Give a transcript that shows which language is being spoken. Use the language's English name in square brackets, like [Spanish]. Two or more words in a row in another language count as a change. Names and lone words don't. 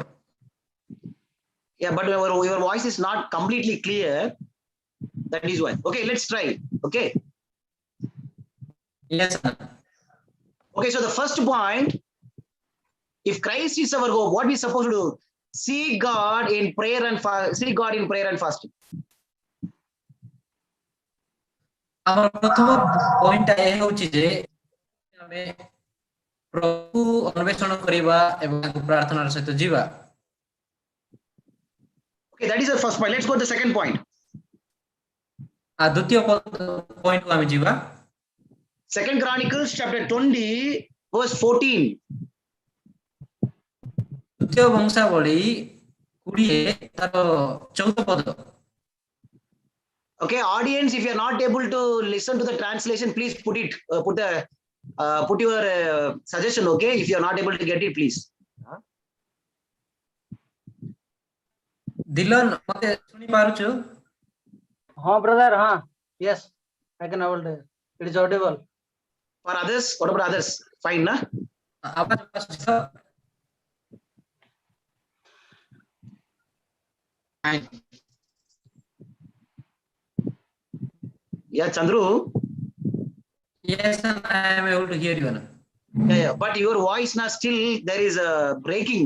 [English] Yeah, but your voice is not completely clear. That is why. Okay, let's try. Okay. Yes, Anna. Okay, so the first point, if Christ is our hope, what we supposed to do? Seek God in prayer and fasting. [Odia] ଆମର ପ୍ରଥମ ପଏଣ୍ଟଟା ଏ ହେଉଛି ଯେ ଆମେ ପ୍ରଭୁ ଅନ୍ୱେଷଣ କରିବା ଏବଂ ତାଙ୍କୁ ପ୍ରାର୍ଥନାର ସହିତ ଯିବା। [English] Okay, that is the first point. Let's go to the second point. [Odia] ଦ୍ୱିତୀୟ ପଏଣ୍ଟକୁ ଆମେ ଯିବା। [English] Second Chronicles chapter 20 verse 14. [Odia] ଦ୍ୱିତୀୟ ବଂଶାବଳୀ 20 ତାର 14 ପଦ। [English] Okay, audience, if you are not able to listen to the translation, please put your suggestion. Okay, if you are not able to get it, please. Dylan, [Odia] ମତେ ଶୁଣି ପାରୁଛୁ? [Hindi] हाँ brother, हाँ. [English] Yes, I can able to. It is audible. For others, what about others? Fine, na? [Odia] ଆବାଜ ଆସୁଛି ତ? [English] Yeah, Chandru. Yes, I am able to hear you. Yeah, but your voice now still there is a breaking.